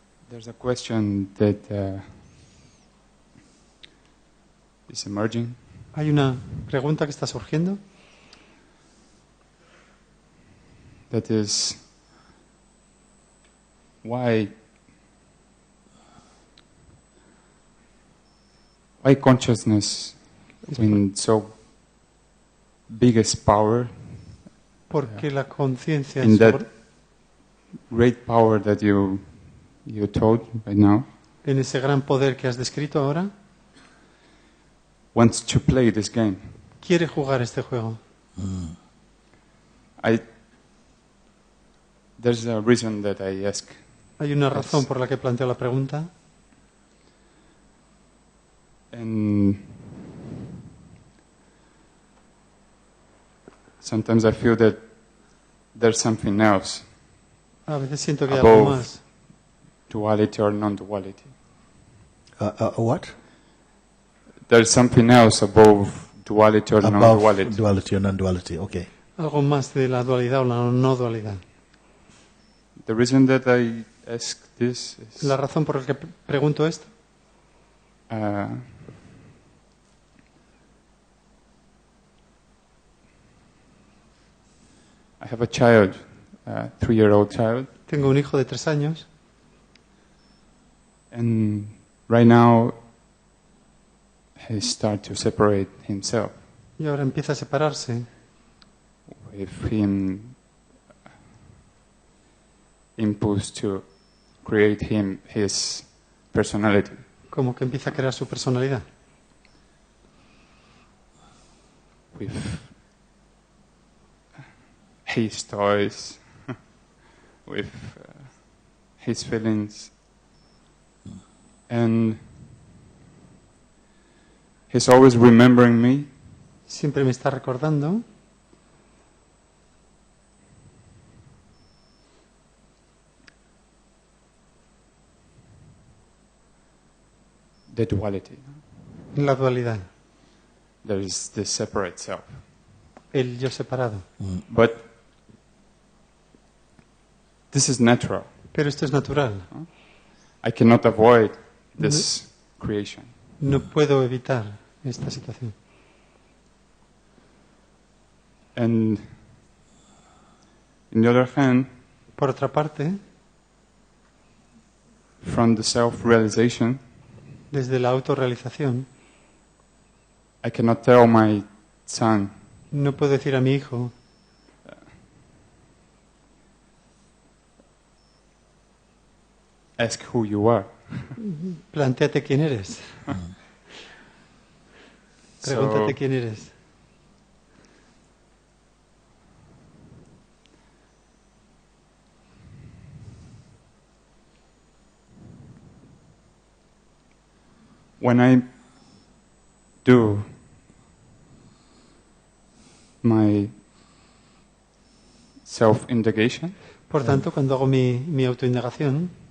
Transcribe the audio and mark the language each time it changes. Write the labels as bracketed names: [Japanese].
[English] There's a question that is emerging. [Spanish] Hay una pregunta que está surgiendo. [English] That is, why consciousness, when so biggest power, [Spanish] Porque la conciencia [English] in that [Spanish] sobre- [English] great power that you told right now, [Spanish] en ese gran poder que has descrito ahora, [English] wants to play this game. [Spanish] quiere jugar este juego. [English] There's a reason that I ask. [Spanish] Hay una razón por la que planteo la pregunta. [English] And sometimes I feel that there's something else, [Spanish] A veces siento que hay algo [English] above [Spanish] más. [English] duality or non-duality. What? There's something else above duality or Above non-duality. duality or non-duality. Okay. [Spanish] Algo más de la dualidad o la no dualidad. [English] The reason that I ask this is [Spanish] La razón por la que pregunto esto [English] I have a child, a 3-year-old child, [Spanish] tengo un hijo de 3 años [English] and right now he starts to separate himself [Spanish] y ahora empieza a separarse [English] with him impulse to create his personality. [Spanish] como que empieza a crear su personalidad [English] With his toys, with his feelings, and he's always remembering me, [Spanish] siempre me está recordando [English] the duality. [Spanish] la dualidad, [English] There is this separate self. [Spanish] el yo separado. [English] But this is natural. [Spanish] Pero esto es natural. [English] I cannot avoid this creation. [Spanish] No puedo evitar esta situación. [English] And on the other hand, [Spanish] Por otra parte, [English] from the self-realization, [Spanish] desde la autorrealización, [English] I cannot tell my son, [Spanish] no puedo decir a mi hijo, [English] ask who you are. [Spanish] plantéate quién eres. Pregúntate quién eres. [English] When I do my self-indagation, [Spanish] Por tanto, cuando hago mi autoindagación,